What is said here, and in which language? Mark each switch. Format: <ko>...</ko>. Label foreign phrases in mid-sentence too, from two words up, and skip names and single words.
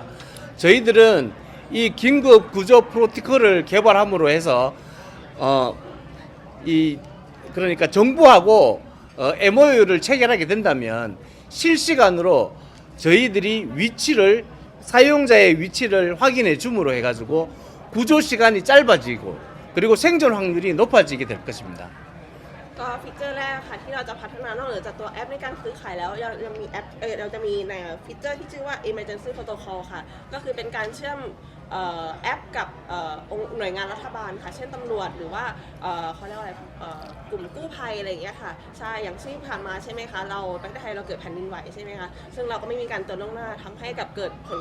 <ko>저희들은 이 긴급 구조 프로토콜을 개발함으로 해서 그러니까 정부하고 MOU를 체결하게 된다면 실시간으로 저희들이 사용자의 위치를 확인해 줌으로 해가지고 구조 시간이 짧아지고 그리고 생존 확률이 높아지게 될 것입니다.</ko> <th>ก็ฟีเจอร์แรกค่ะที่เราจะพัฒนานอกเหนือจากตัวแอปในการซื้อขายแล้วยังมีแอปเราจะมีในฟีเจอร์ที่ชื่อว่า Emergency Protocol ค่ะก็คือเป็นการเชื่อมแอปกับหน่วยงานรัฐบาลค่ะเช่นตำรวจหรือว่าเขา เรียกว่าอะไรกลุ่มกู้ภัยอะไรอย่างเงี้ยค่ะใช่อย่างที่ผ่านมาใช่ไหมคะเราประเทศไทยเราเกิดแผ่นดินไหวใช่ไหมคะซึ่งเราก็ไม่มีการเตือนล่วงหน้าทำให้กับเกิดผลก</th>